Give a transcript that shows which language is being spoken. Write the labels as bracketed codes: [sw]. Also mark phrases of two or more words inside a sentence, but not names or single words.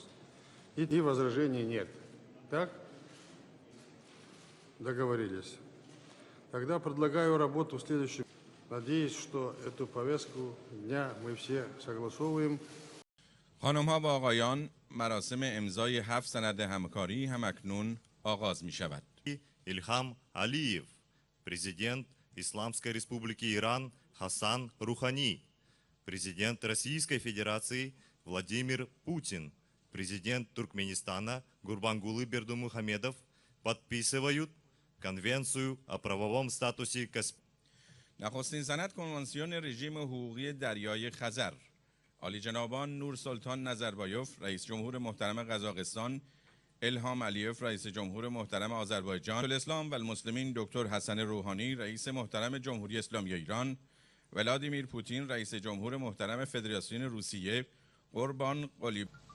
[ru] И возражений нет. Так? Договорились. Тогда предлагаю работу в следующем. Надеюсь, что эту повестку дня мы все согласовываем. [fa] خانم‌ها و آقایان، مراسم امضای 7 سند همکاری همکنون آغاز می شود. [ru] Ильхам Алиев, президент Исламской Республики Иран Хасан Рухани, президент Российской Федерации Владимир Путин, президент Туркменистана Гурбангулы Бердымухамедов подписывают Конвенцию о правовом статусе Каспия. [fa] نخستین سند کنوانسیون رژیم حقوقی دریای خزر. عالی جنابان نور سلطان نظربایوف رئیس جمهور محترم قزاقستان، الهام علیف رئیس جمهور محترم آذربایجان، [ar] الاسلام و المسلمین [fa] دکتر حسن روحانی رئیس محترم جمهوری اسلامی ایران، ولادیمیر پوتین رئیس جمهور محترم فدراسیون روسیه، قربان قلیب